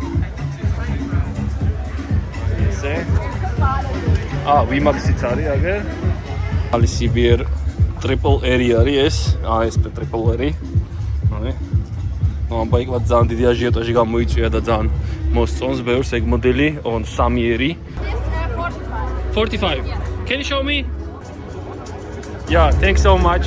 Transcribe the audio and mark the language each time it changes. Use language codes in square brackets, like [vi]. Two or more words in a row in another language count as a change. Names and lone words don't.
[ka] ესე. VMAX-იც არის აგერ. ალი CBR Triple R არის ეს. ეს Triple R. აი. ამ ბაიკმა ძალიან დიდი აჟიოტაჟი გამოიწვია და ძალიან მოსწონს ბევრს ეგ მოდელი, [en] on 3R. 45. Can you show me? Yeah, thanks so much.